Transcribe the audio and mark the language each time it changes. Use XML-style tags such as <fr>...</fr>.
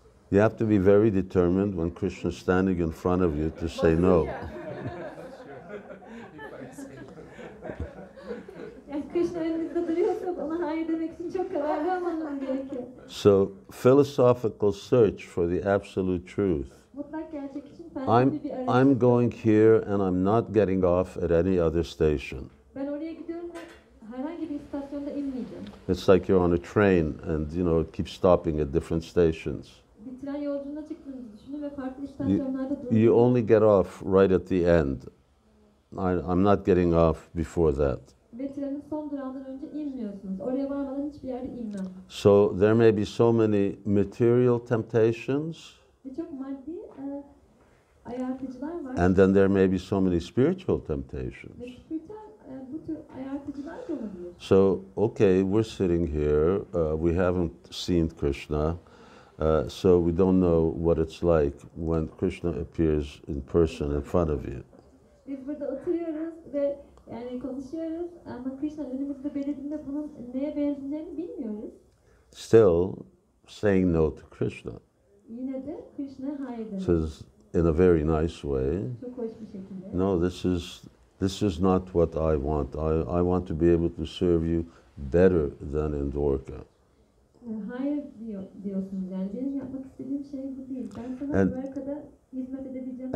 <en>You have to be very determined when Krishna's standing in front of you to say no.</en> <tr>Yani Krishna önünüzde duruyorsa ona hayır demek için çok kararlı olmanız gerekiyor.</tr> <en>So, philosophical search for the absolute truth.</en> <tr>Mutlak gerçek için felsefi bir arayış.</tr> <en>I'm going here and I'm not getting off at any other station.</en> <tr>Ben oraya gidiyorum ve herhangi bir istasyonda inmeyeceğim.</tr> <en>It's like you're on a train and it keeps stopping at different stations.</en> <tr>Bir tren yolculuğuna çıktığınızı düşünün ve farklı istasyonlarda durun.</tr> <en>You only get off right at the end. I'm not getting off before that.</en> <tr>Ve trenin son durağından önce inmiyorsunuz. Oraya varmadan hiçbir yerde inmem.</tr> <en>So there may be so many material temptations,</en> <tr>Ve çok maddi ayartıcılar var.</tr> <en>and then there may be so many spiritual temptations.</en> <tr>Ve spiritüel bu tür ayartıcılar da olabilir.</tr> <en>So, okay, we're sitting here, we haven't seen Krishna, so we don't know what it's like when Krishna appears in person in front of you.</en> <tr>Biz burada oturuyoruz ve yani konuşuyoruz ama Krishna önümüzde belirdiğinde bunun neye benzeyeceğini bilmiyoruz.</tr> <en>Still, saying no to Krishna.</en> <tr>Yine de Krishna'ya hayır demek.</tr> <en>Says in a very nice way,</en> <tr>Çok hoş bir şekilde.</tr> <en>no, this is not what I want. I want to be able to serve you better than in Dwarka.</en> <tr>Hayır diyorsunuz yani benim yapmak istediğim şey bu değil. Ben sana Dwarka'da hizmet edebileceğim.</tr>